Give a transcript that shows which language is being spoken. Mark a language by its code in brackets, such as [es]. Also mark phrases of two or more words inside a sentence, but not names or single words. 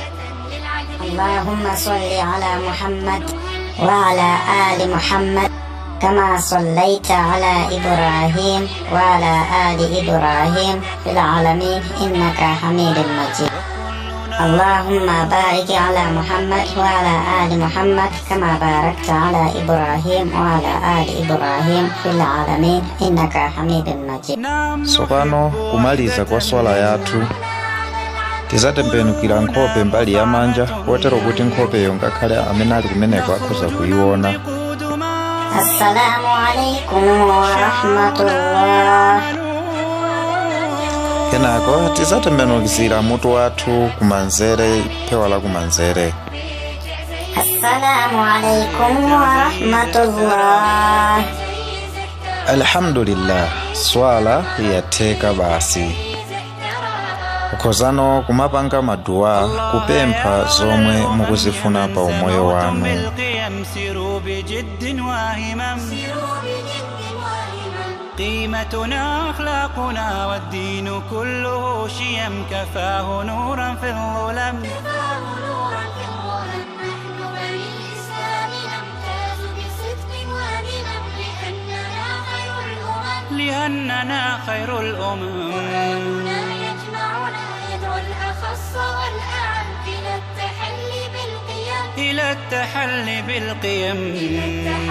[ar] اللهم صل على محمد وعلى آل محمد كما صليت على إبراهيم وعلى آل إبراهيم في العالمين إنك حميد مجيد. اللهم بارك على محمد وعلى آل محمد كما باركت على إبراهيم وعلى آل إبراهيم في العالمين إنك حميد مجيد. [ny] Tsopano kumaliza kwa swala yathu tizatembenukira nkhope mbali ya manja kotero kuti nkhopeyo ngakhale amene ali kumeneko akhoza kuyiona. [ar] السلام عليكم ورحمة الله. [ny] Kenako tizatembenukizira mutu wathu kumanzere, phewa la kumanzere. [ar] السلام عليكم ورحمة الله. [ny] Alhamdulillah, swala yatheka basi. Ukhozano kumapanga maduwa kupempha zomwe mukuzifuna pa umoyo wanu. [ar] قيمتنا أخلاقنا والدين كله شيم كفاه نورا في الظلم. لأننا خير الأمم يدعو الأخص والأعم إلى التحلي بالقيم.